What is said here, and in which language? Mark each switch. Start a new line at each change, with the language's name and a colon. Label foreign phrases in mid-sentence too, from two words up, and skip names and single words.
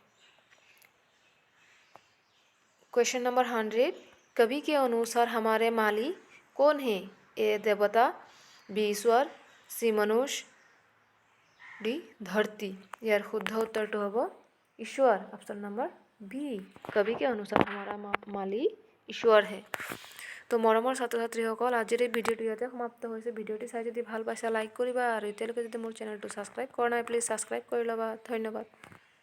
English: question number
Hindi: 100, कवि के अनुसार हमारे माली कौन है? ए देवता, बी ईश्वर, सी मनुष्य, डी धरती। यार शुद्ध उत्तर तो हम ईश्वर,
English: option number
Hindi: बी। कवि के अनुसार हमारा माली ईश्वर है।
Assamese: तो मरমৰ ছাত্ৰ ছাত্ৰীসকল, আজিৰ এই ভিডিঅ'টো ইয়াতে সমাপ্ত হৈছে। ভিডিঅ'টি চাই যদি ভাল পাইছা লাইক কৰিবা আৰু এতিয়ালৈকে যদি মোৰ চেনেলটো ছাবস্ক্ৰাইব কৰা নাই প্লিজ ছাবস্ক্ৰাইব কৰি ল'বা। ধন্যবাদ।